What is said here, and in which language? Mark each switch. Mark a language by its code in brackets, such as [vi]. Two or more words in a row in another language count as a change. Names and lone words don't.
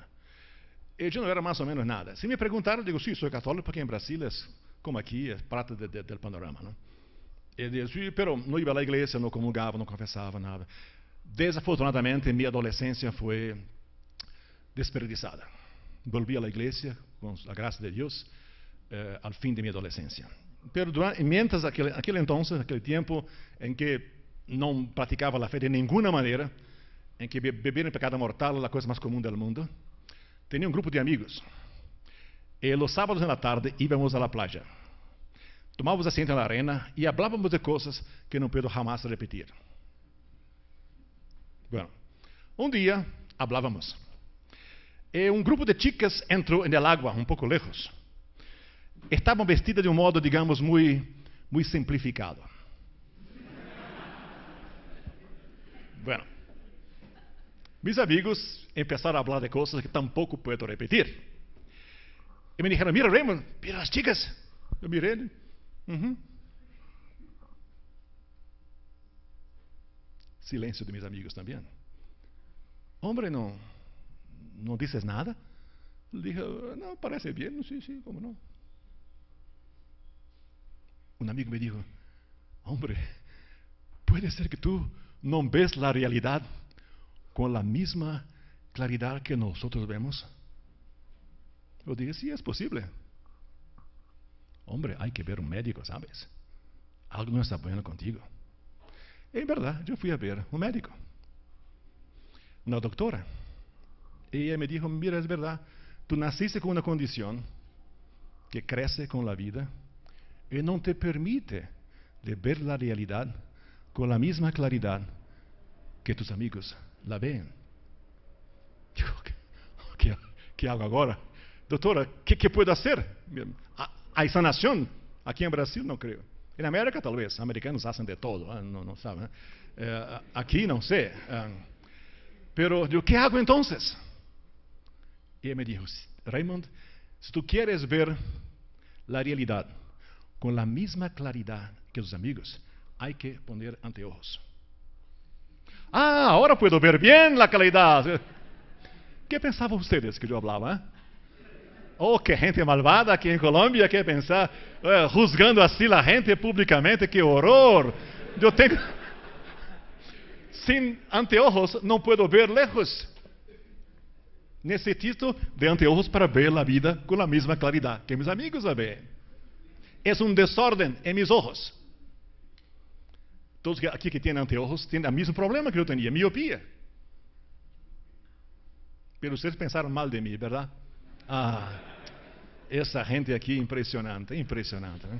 [pt] Eu não era mais ou menos nada. Se me perguntaram, eu digo, sim, sou católico, porque em Brasil, como aqui, é parte do panorama. Não? Eu digo, sim, pero não ia à igreja, não comungava, não confessava nada. Desafortunadamente, minha adolescência foi desperdiçada. Volvi à igreja, com a graça de Deus, ao fim de minha adolescência. [es] Pero mientras [pt] aquele tempo em que não praticava a fé de nenhuma maneira, em que beber em pecado mortal é a coisa mais comum do mundo, tinha um grupo de amigos. E os sábados na tarde íamos à praia. Tomávamos asiento na arena e hablávamos de coisas que não [es] puedo jamás [pt] repetir. Bueno, um dia hablávamos. Um grupo de chicas entrou no agua, um pouco lejos. Estavam vestidas de um modo, digamos, muito simplificado. [es] Bueno, mis amigos [pt] empezaram a falar de coisas que tampouco puedo repetir. E [es] me dijeron, mira Raymond, mira [pt] as chicas. Eu mirei. Silêncio de mis amigos também. Hombre, não dices nada? Eu dije, não, parece bem, sim, como não? Um amigo me dijo, hombre, pode ser que tu não ves a realidade com a mesma claridade que nós vemos? [es] Eu dije, sí, es posible. Hombre, hay que ver un médico, ¿sabes? Algo no está bueno contigo. En verdad, yo fui a ver un médico. Una doctora. Y ella me dijo, mira, es verdad, tú naciste con una condición que crece con la vida y no te permite de ver la realidad con la misma claridad que tus amigos la ven. ¿Qué hago ahora? [pt] Doutora, o que puedo fazer? Há sanação? Aqui em Brasil não creio. Em América talvez, americanos fazem de todo, não sabem. Aqui não sei. Pero, o que hago então? E ele me disse, Raymond, se tu queres ver a realidade com a mesma claridade que os amigos, há que [es] poner anteojos. [pt] Agora puedo ver bem a claridade. ¿Qué pensavam vocês que eu falava? Oh, que gente malvada aqui em Colômbia, que pensar, juzgando assim a gente publicamente, que horror. Eu tenho, sem anteojos não [es] puedo ver lejos. [pt] Necessito de anteojos para ver a vida com a mesma claridade que meus amigos a veem. É desordem em meus olhos. Todos aqui que têm anteojos têm o mesmo problema que eu tinha, miopia. Pero vocês pensaram mal de mim, verdade? Essa gente aqui impressionante, né?